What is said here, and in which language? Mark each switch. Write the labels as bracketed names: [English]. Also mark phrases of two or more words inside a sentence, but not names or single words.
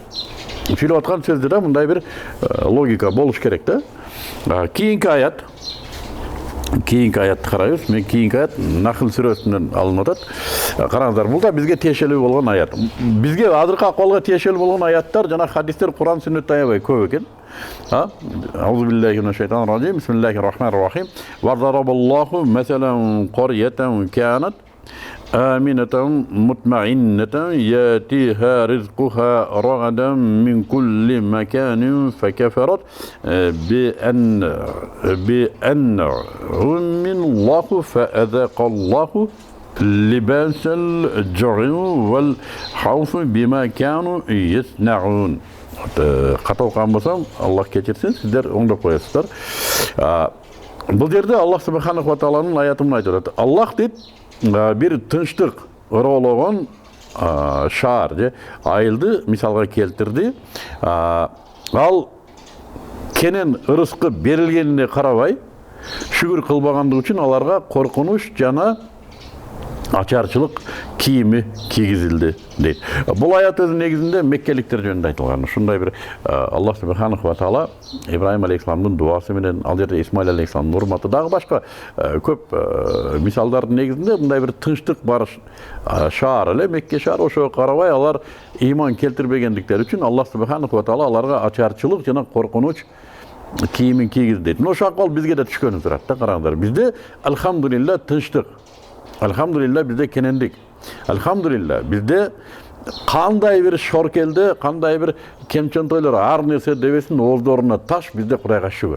[Kyrgyz] Сүйлөп аткан сөздө да мындай бир логика болуш керек да. Кийинки аятты карайбыз. Мен кийинки аят Нахл сүрөсүнөн алынып атат. Караңыздар, бул да бизге тиешелүү болгон аят. Бизге азыркы акыбалга тиешелүү болгон аяттар жана хадистер Куран сүннөттө аябай көп экен. [Arabic] أعوذ بالله من الشيطان الرجيم بسم الله الرحمن الرحيم. وضرب الله مثلا قرية كانت آمنة مطمئنة يأتيها رزقها رغدا من كل مكان فكفرت بأنعم الله فأذاق الله لباس الجوع والخوف بما كانوا يصنعون. [Kyrgyz] Ката окуган болсом, Аллах кечирсин, сиздер оңдоп коесуздар. Бул жерде [Arabic] الله سبحانه وتعالى [Kyrgyz] аятын айтып атат. Аллах дейт, bir тынчтык ырологон шаар же айылды мисалга келтирди. Ал кенен ырыскы берилгенине карабай шүгүр кылбагандыгы үчүн аларга коркунуч жана ачарчылык кийими кийгизилди дейт. Бул аят өзүнүн негизинде меккеликтер жөнүндө айтылган. Ушундай бир [Arabic] الله سبحانه وتعالى [Kyrgyz] Ибрахим алейхисаламдын дуасы менен ал жерде Исмаил алейхисаламдын урматы дагы башка көп мисалдардын негизинде мындай бир тынчтык бар шаар эле Мекке шаары. Ошого карабай алар ыйман келтирбегендиктери үчүн [Arabic] الله سبحانه وتعالى [Kyrgyz] аларга ачарчылык жана коркунуч кийимин кийгизди дейт. Ошол акыбал бизге да түшкөнү турат да, караңыздар. Бизде алхамдулилла тынчтык. Алхамдулилла бизде кенендик. Алхамдулилла бизде кандай бир шоркелде, кандай бир кемчентойлор ар нерсе дебесин оозлоруна таш, бизде Кудайга шүгүр.